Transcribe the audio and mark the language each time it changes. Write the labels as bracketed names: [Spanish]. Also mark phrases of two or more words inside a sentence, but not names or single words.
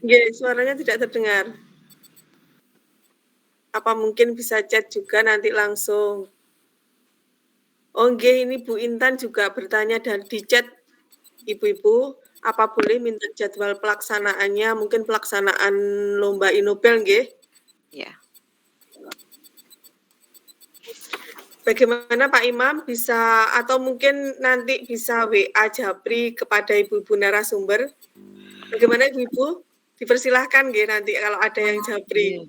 [Indonesian] Nggih, suaranya tidak terdengar. Apa mungkin bisa chat juga nanti langsung? Oh nggih, ini Bu Intan juga bertanya dan di chat, Ibu-ibu, apa boleh minta jadwal pelaksanaannya, mungkin pelaksanaan lomba Inobel nggih? Ya. Bagaimana Pak Imam, bisa atau mungkin nanti bisa WA Japri kepada ibu-ibu narasumber? Bagaimana Ibu-ibu? Dipersilahkan nggih nanti kalau ada yang Japri.